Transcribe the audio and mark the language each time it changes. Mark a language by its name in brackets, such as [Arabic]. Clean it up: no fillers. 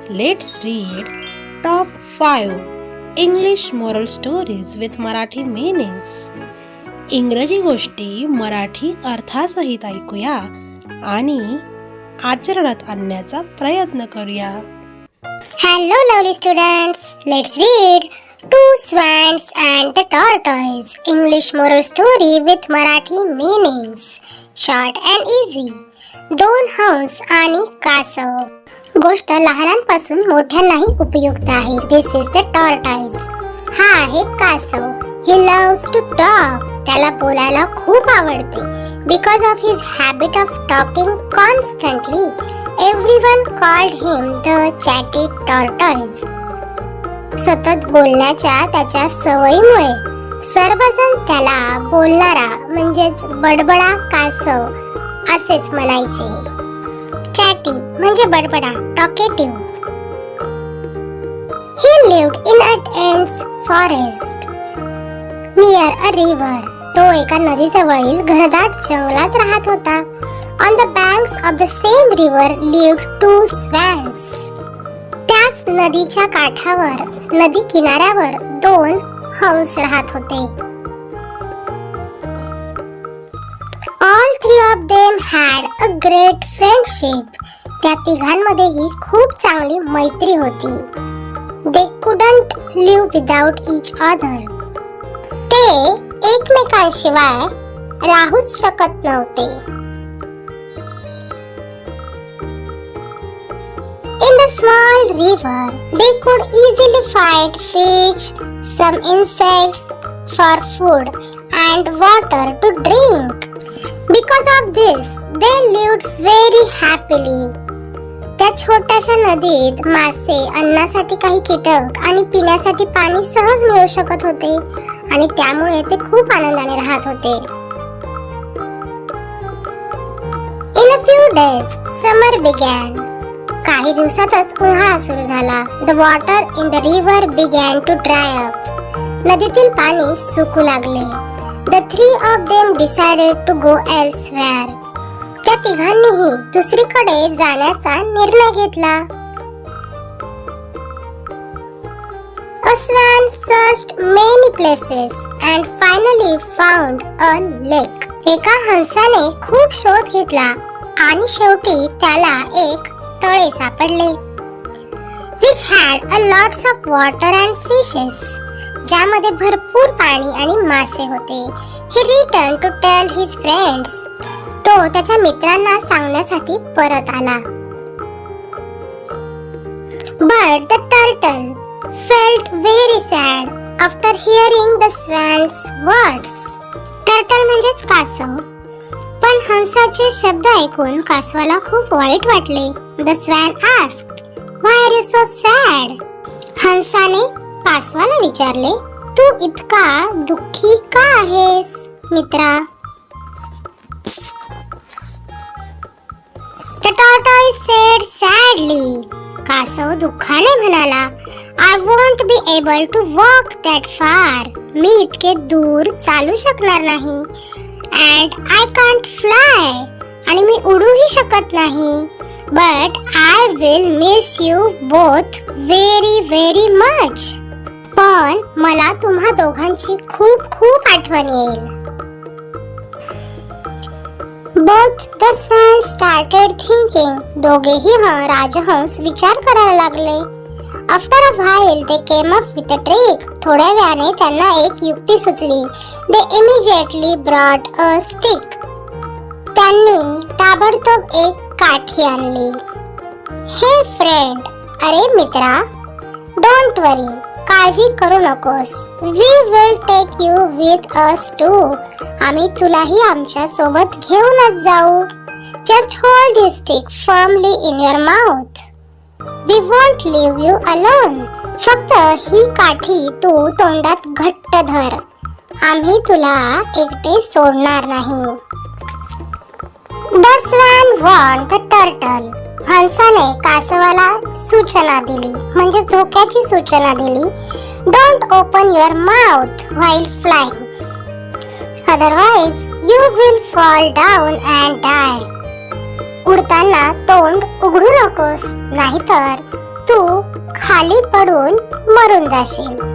[English] Let's read Top 5 English Moral Stories with Marathi Meanings. [Marathi] इंग्रजी गोष्टी मराठी अर्थासहित ऐकूया आणि आचरणात आणण्याचा प्रयत्न करूया. [English] Hello lovely students, let's read Two Swans and the Tortoise English Moral Story with Marathi Meanings. Short and easy. [Marathi] दोन हंस आणि कासव. गोष्ट लहानांपासून मोठ्यांनाही उपयुक्त आहे. [English] This is the tortoise. [Marathi] हा आहे कासव. [English] He loves to talk. [Marathi] त्याला बोलायला खूप आवडते. [English] Because of his habit of talking constantly, everyone called him the chatty tortoise. [Marathi] सतत बोलण्याच्या त्याच्या सवयीमुळे सर्वजण त्याला बोलणारा म्हणजेच बडबडा कासव असेच म्हणायचे. चॅटी म्हणजे बडबडा, talkative. [English] He lived in a dense forest near a river. [Marathi] तो एका नदीजवळील घनदाट जंगलात राहत होता. [English] On the banks of the same river lived two swans. [Marathi] त्याच नदीच्या काठावर, नदी किनाऱ्यावर दोन हंस राहत होते. [English] All three of them had a great friendship. [Marathi] त्या तिघांमध्येही खूप चांगली मैत्री होती. [English] They couldn't live without each other. [Marathi] ते एकमेकांशिवाय राहूच शकत नव्हते. [English] In the small river, they could easily find fish, some insects for food, and water to drink. Because of this, they lived very happily. [Marathi] त्या छोट्याशा नदीत मासे, अन्नासाठी काही कीटक आणि पिण्यासाठी पाणी सहज मिळू शकत होते आणि त्यामुळे ते खूप आनंदाने राहत होते. [English] In a few days, summer began. [Marathi] काही दिवसातच उन्हाळा सुरू झाला. [English] The water in the river began to dry up. [Marathi] नदीतील पाणी सुकू लागले. [English] The three of them decided to go elsewhere. [Marathi] त्या तिघांनीही दुसरीकडे जाण्याचा निर्णय घेतला. [English] A swan searched many places and finally found a lake. [Marathi] एका हंसाने खूप शोध घेतला आणि शेवटी त्याला एक तळे सापडले. [English] Which had a lots of water and fishes. [Marathi] ज्यामध्ये भरपूर पाणी आणि मासे होते. [English] He returned to tell his friends. [Marathi] तो त्याच्या मित्रांना सांगण्यासाठी परत आला. [English] But the turtle felt very sad after hearing the swan's words. [Marathi] Turtle म्हणजेच कासव. पण हंसाचे शब्द ऐकून कासवाला खूप वाईट वाटले. [English] The swan asked, "Why are you so sad?" [Marathi] हंसाने कासवाला विचारले, "तू इतका दुःखी का आहेस मित्रा?" [English] The tortoise said sadly. [Marathi] कासव दुःखाने म्हणाला, [English] "I won't be able to walk that far. [Marathi] मी इतके दूर चालू शकणार नाही. [English] And I can't fly. [Marathi] आणि मी उडूही शकत नाही. [English] But I will miss you both very very much. [Marathi] पण मला तुम्हा दोघांची खूप खूप आठवण येईल." [English] Both the swans started thinking. [Marathi] दोघेही राजहंस विचार करायला लागले. [English] After a while they came up with a trick. [Marathi] थोड्या वेळाने त्यांना एक युक्ती सुचली. [English] They immediately brought a stick. [Marathi] त्यांनी ताबडतोब एक काठी आणली. [English] Hey friend, [Marathi] अरे मित्रा, [English] don't worry. [Marathi] काळजी करू नकोस. [English] We will take you with us too. [Marathi] आम्ही तुलाही आमच्या सोबत घेऊनच जाऊ. [English] Just hold this stick firmly in your mouth. We won't leave you alone. [Marathi] फक्त ही काठी तू तोंडात घट्ट धर. आम्ही तुला एकटे सोडणार नाही. [English] The swan warned the turtle. [Marathi] हंसाने कासवाला सूचना दिली, म्हणजेच धोक्याची सूचना दिली. [English] Don't open your mouth while flying. Otherwise you will fall down and die. [Marathi] उडताना तोंड उघडू नकोस, नाहीतर तू खाली पडून मरून जाशील.